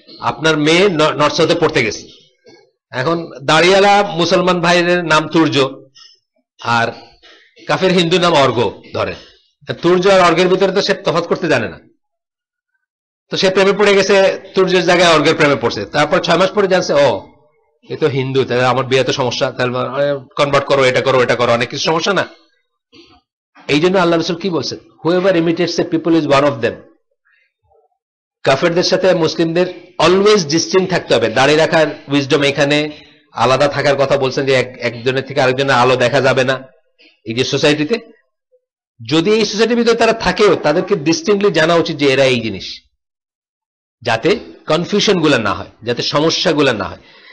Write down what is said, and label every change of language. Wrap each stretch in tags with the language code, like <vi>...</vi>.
<bn>আপনার মেয়ে নর্থ সাউথে পড়তে গেছে, এখন দাঁড়িয়ালা মুসলমান ভাইয়ের নাম তুর্য আর কাফের হিন্দু নাম অর্ঘ ধরেন, তুর্য আর অর্ঘের ভিতরে তো সে তফাৎ করতে জানে না, তো সে প্রেমে পড়ে গেছে, তুর্যের জায়গায় অর্ঘের প্রেমে পড়ছে। তারপর 6 মাস পরে জানছে ও এ তো হিন্দু, তাহলে আমার বিয়ে তো সমস্যা, তাহলে কনভার্ট করো, এটা করো, এটা করো, অনেক কিছু সমস্যা না। এই জন্য আল্লাহ রাসূল কি বলছেন,</bn> <en>whoever imitates a people is one of them.</en> <bn>কাফেরদের সাথে মুসলিমদের অলওয়েজ ডিস্টিংক্ট থাকতে হবে। দাঁড়িয়ে রাখার উইজডম এখানে, আলাদা থাকার কথা বলছেন যে একজনের থেকে আরেকজনের আলো দেখা যাবে না। এই যে সোসাইটিতে, যদি এই সোসাইটির ভিতরে তারা থাকেও, তাদেরকে ডিস্টিংক্টলি জানা উচিত যে এরা এই জিনিস, যাতে কনফিউশন গুলা না হয়, যাতে সমস্যা গুলা না হয়।</bn>